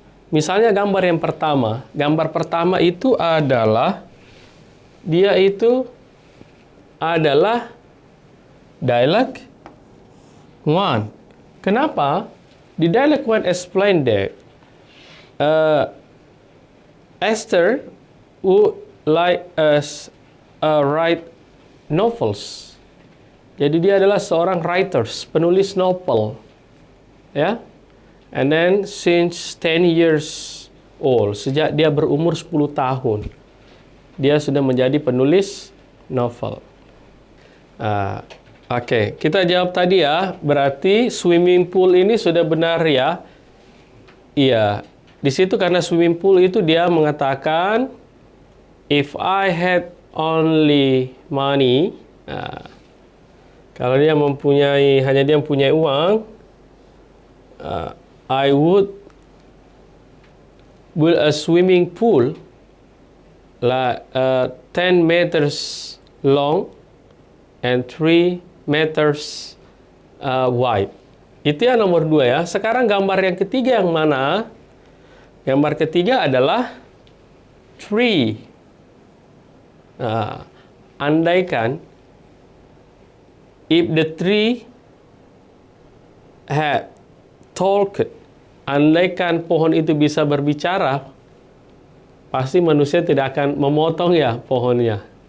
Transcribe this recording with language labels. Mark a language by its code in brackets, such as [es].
[id] Misalnya gambar yang pertama. Gambar pertama itu adalah, dia itu adalah dialog 1. Kenapa? Di dialog [en] 1 explain that Esther would like us write novels. [id] Jadi dia adalah seorang writers, penulis novel, ya. [en] And then since 10 years old, [id] sejak dia berumur 10 tahun, dia sudah menjadi penulis novel. Oke, kita jawab tadi ya. Berarti swimming pool ini sudah benar ya? Iya. Di situ karena swimming pool itu dia mengatakan, [en] if I had only money, [id] kalau dia hanya dia mempunyai uang, [en] I would build a swimming pool like 10 meters long and 3 meters wide. [id] Itu yang nomor 2 ya. Sekarang gambar yang ketiga yang mana? Gambar ketiga adalah tree. Andaikan [en] if the tree had talked, [id] andaikan pohon itu bisa berbicara, pasti manusia tidak akan memotong ya pohonnya.